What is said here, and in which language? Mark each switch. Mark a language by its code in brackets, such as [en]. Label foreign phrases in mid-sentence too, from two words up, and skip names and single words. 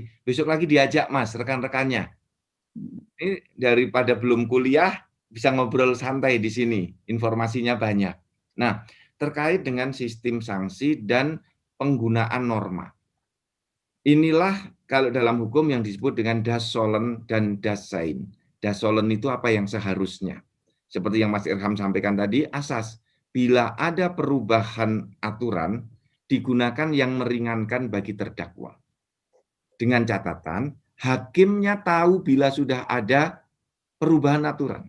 [id] Besok lagi diajak Mas, rekan-rekannya. Ini daripada belum kuliah, bisa ngobrol santai di sini. Informasinya banyak. Nah, terkait dengan sistem sanksi dan penggunaan norma. Inilah kalau dalam hukum yang disebut dengan [de] das sollen [id] dan [de] das sein. Das sollen [id] itu apa yang seharusnya. Seperti yang Mas Irham sampaikan tadi, asas. Bila ada perubahan aturan, digunakan yang meringankan bagi terdakwa. Dengan catatan, hakimnya tahu bila sudah ada perubahan aturan.